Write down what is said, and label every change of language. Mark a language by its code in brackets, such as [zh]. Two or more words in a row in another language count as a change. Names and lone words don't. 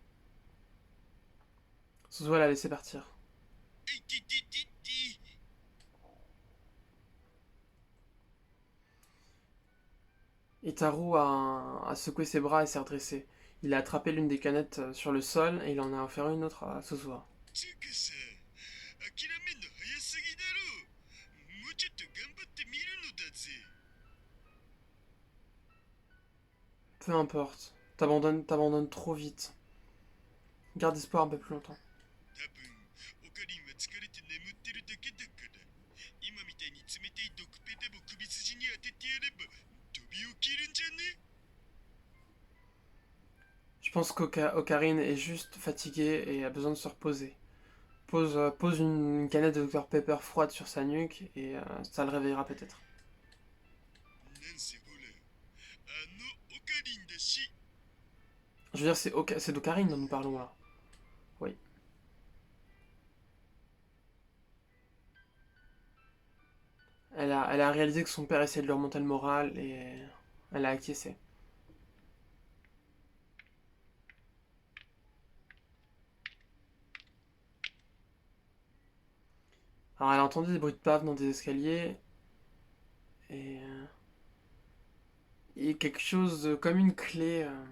[fr] Suzuha l'a laissé partir. Itaru a secoué ses bras et s'est redressé. Il a attrapé l'une des canettes sur le sol et il en a offert une autre à Suzuha. [ja] つうかさ、諦めんの早すぎだろ。もうちょっと頑張ってみるのだぜ。 [fr] Peu importe, t'abandonnes trop vite. Garde espoir un peu plus longtemps. [ja] 多分、オカリンは疲れて眠ってるだけだから。今みたいに冷たい毒ペタも首筋に当ててやれば飛び起きるんじゃね？ [fr] Je pense qu'Ocarine est juste fatigué et a besoin de se reposer. Pose une canette de Dr Pepper froide sur sa nuque et ça le réveillera peut-être. [ja] なんせほら、あのオカリンだし。 [fr] Je veux dire, c'est d'Ocarine dont nous parlons là. Oui. Elle a réalisé que son père essayait de lui remonter le moral et elle a acquiescé. Alors elle a entendu des bruits de pave dans des escaliers et quelque chose comme une clé.